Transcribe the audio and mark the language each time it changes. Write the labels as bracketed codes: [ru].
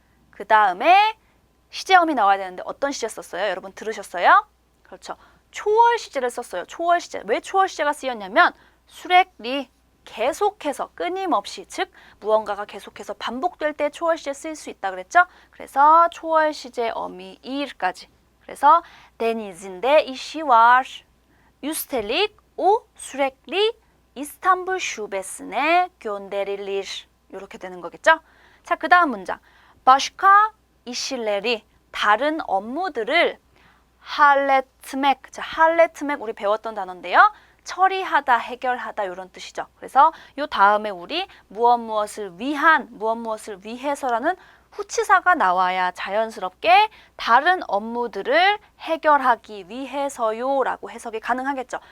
[ko] 그 다음에 시제어미 나와야 되는데 어떤 시제 썼어요? 여러분 들으셨어요? 그렇죠. 초월 시제를 썼어요. 초월 시제. 왜 초월 시제가 쓰였냐면 수렉리 계속해서 끊임없이 즉 무언가가 계속해서 반복될 때 초월 시제 쓰일 수 있다 그랬죠? 그래서 초월 시제 어미 일까지. 그래서 [tr] denizinde işi var. Üstelik o sürekli İstanbul şubesine gönderilir. [ko] 이렇게 되는 거겠죠? 자, 그 다음 문장. [tr] başka işleri [ko] 다른 업무들을 halletmek. 자, halletmek 우리 배웠던 단어인데요. 처리하다, 해결하다 이런 뜻이죠. 그래서 요 다음에 우리 무엇을 위한, 무엇을 위해서라는 후치사가 나와야 자연스럽게 다른 업무들을 해결하기 위해서요라고 해석이 가능하겠죠.